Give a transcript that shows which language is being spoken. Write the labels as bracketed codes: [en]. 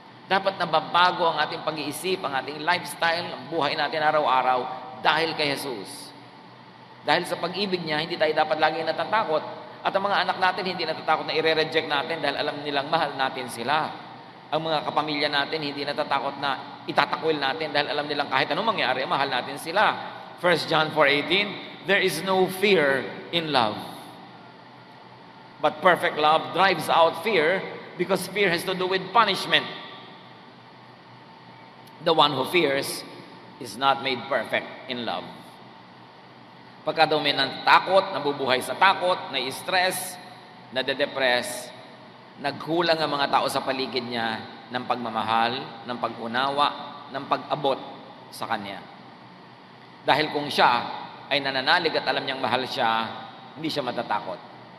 [tl] Dapat nababago ang ating pag-iisip, ang ating lifestyle, ang buhay natin araw-araw dahil kay Jesus. Dahil sa pag-ibig niya, hindi tayo dapat laging natatakot. At ang mga anak natin, hindi natatakot na i-reject natin dahil alam nilang mahal natin sila. Ang mga kapamilya natin, hindi natatakot na itatakwil natin dahil alam nilang kahit anong mangyari, mahal natin sila. [en] 1 John 4:18, there is no fear in love. But perfect love drives out fear because fear has to do with punishment. The one who fears is not made perfect in love. [tl] Pagka daw may natakot, nabubuhay sa takot, na-stress, nade-depress, nagkulang ang mga tao sa paligid niya ng pagmamahal, ng pag-unawa, ng pag-abot sa kanya. Dahil kung siya ay nananalig at alam niyang mahal siya, hindi siya matatakot.